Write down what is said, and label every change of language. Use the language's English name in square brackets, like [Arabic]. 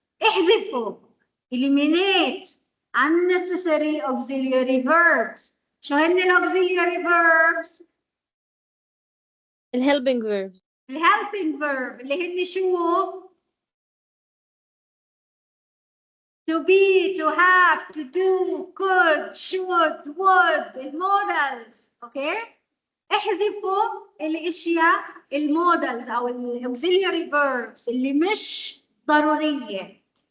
[Arabic] احذفوا [English] eliminate unnecessary auxiliary verbs. [Arabic] شو هن الauxiliary verbs؟ الhelping verb. [English] الhelping verb [Arabic] اللي هن شو؟ [English] to be, to have, to do, could, should, would, المودلز. [Arabic] اوكي؟ احذفوا الاشياء المودلز او الاوكسيلياري verbs اللي مش ضروريه.